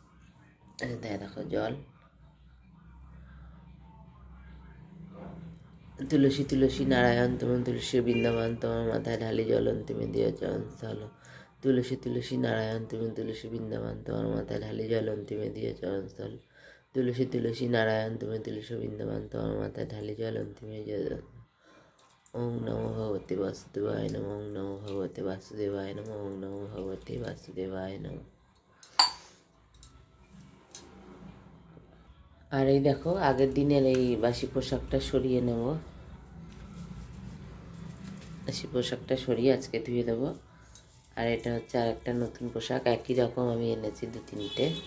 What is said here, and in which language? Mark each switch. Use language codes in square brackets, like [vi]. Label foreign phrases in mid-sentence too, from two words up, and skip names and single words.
[bn] দেখো জল, তুলসী তুলসী নারায়ণ তোমার তুলসী বৃন্দাবন তোমার মাথায় ঢালি জল অন্তিমে দিয়ে চরণ স্থল। তুলসী তুলসী নারায়ণ তুমি তুলসী বৃন্দাবন তোমার মাথায় ঢালি জল অন্তিমে দিয়ে চরণ স্থল। তুলসী তুলসী নারায়ণ তুমি তুলসী বৃন্দাবন তোমার মাথায় ঢালি জল অন্তিমে দিয়ে। [sa] ওম নমো ভগবতে বাসুদেবায় নমঃ। ওম নমো ভগবতে বাসুদেবায় নমঃ। ওম নমো ভগবতে বাসুদেবায় নমঃ। [bn] আর এই দেখো আগের দিনের এই বাসি পোশাকটা সরিয়ে নেব। বাসি পোশাকটা সরিয়ে আজকে ধুয়ে দেবো। আর এটা হচ্ছে আর একটা নতুন পোশাক, একই রকম আমি এনেছি 2-3টে।